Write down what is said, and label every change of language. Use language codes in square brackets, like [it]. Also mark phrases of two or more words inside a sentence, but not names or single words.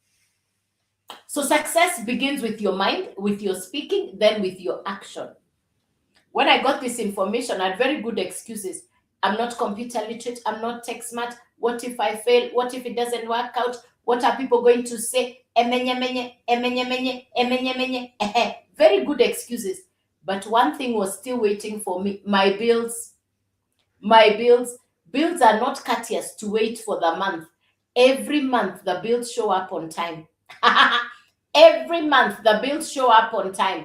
[en] So success begins with your mind, with your speaking, then with your action. When I got this information, I had very good excuses. I'm not computer literate. I'm not tech smart. What if I fail? What if it doesn't work out? What are people going to say? Emenye menye, emenye menye, emenye menye. Very good excuses. But one thing was still waiting for me. My bills. My bills. Bills are not courteous to wait for the month. Every month, the bills show up on time. Every month, the bills show up on time.